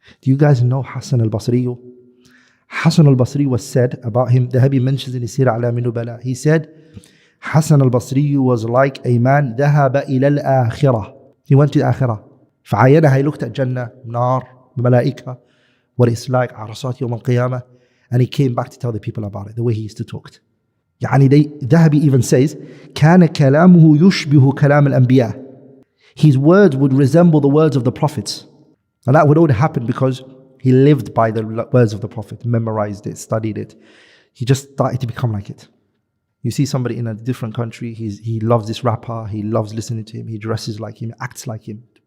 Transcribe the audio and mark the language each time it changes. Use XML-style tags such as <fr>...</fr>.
<en>Do you guys know Hassan al-Basri? Hassan al-Basri was said about him, the Dhahabi mentions in his Siyar A'lam an-Nubala. He said, Hassan al-Basri was like a man</en> <ar>ذهب إلى الآخرة.</ar> <en>He went to the Akhirah. فعاينها, he looked at Jannah, Nar, Malaika, what it's like, Arasat Yawm al-Qiyamah, and he came back to tell the people about it, the way he used to talk.</en> <ar>يعني</ar> <en>Dhahabi even says,</en> <ar>كان كلامه يشبه كلام الأنبياء.</ar> <en>His words would resemble the words of the prophets. And that would only happen because he lived by the words of the Prophet, memorized it, studied it. He just started to become like it. You see somebody in a different country, he loves this rapper, he loves listening to him, he dresses like him, acts like him.</en>